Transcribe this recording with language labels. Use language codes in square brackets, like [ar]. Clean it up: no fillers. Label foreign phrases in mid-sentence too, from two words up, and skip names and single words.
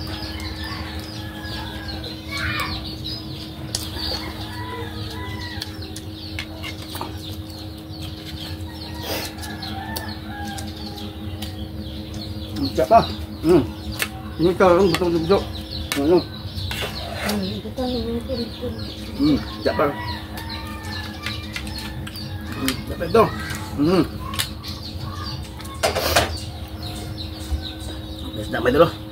[ms] Siapa? Ini kalau betul-betul. [tl] Ito yung ito. [ms] Siapa? Siapa itu? Sedap dulu.